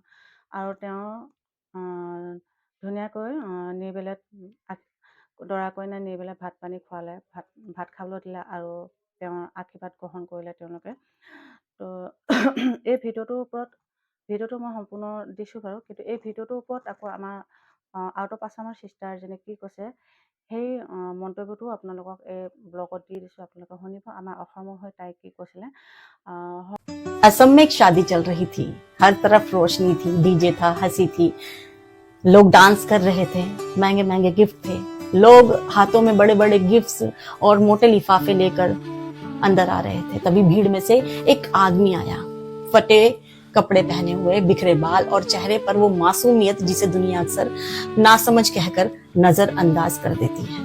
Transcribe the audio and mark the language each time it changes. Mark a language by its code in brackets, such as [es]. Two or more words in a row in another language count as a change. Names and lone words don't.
[as] আৰু তেওঁ ধুনীয়াকৈ নি পেলাই দৰা কইনা নি পেলাই ভাত পানী খোৱালে, ভাত খাবলৈ দিলে, আৰু তেওঁৰ আশীৰ্বাদ গ্ৰহণ কৰিলে তেওঁলোকে। তো এই ভিডিঅ'টো মই সম্পূৰ্ণ দিছোঁ বাৰু, কিন্তু এই ভিডিঅ'টোৰ ওপৰত আকৌ আমাৰ [en] out of [as] আছামৰ চিষ্টাৰজনে কি কৈছে, সেই মন্তব্যটো আপোনালোকক এই ব্লগত দি দিছোঁ, আপোনালোকে শুনিব। আমাৰ অসমৰ হৈ তাই কি কৈছিলে। [hi] असम में एक शादी चल रही थी। हर तरफ रोशनी थी, डीजे था, हंसी थी, लोग डांस कर रहे थे, महंगे महंगे गिफ्ट थे, लोग हाथों में बड़े बड़े गिफ्ट्स और मोटे लिफाफे लेकर अंदर आ रहे थे। तभी भीड़ में से एक आदमी आया, फटे कपड़े पहने हुए, बिखरे बाल और चेहरे पर वो मासूमियत जिसे दुनिया अक्सर नासमझ कहकर नजरअंदाज कर देती है।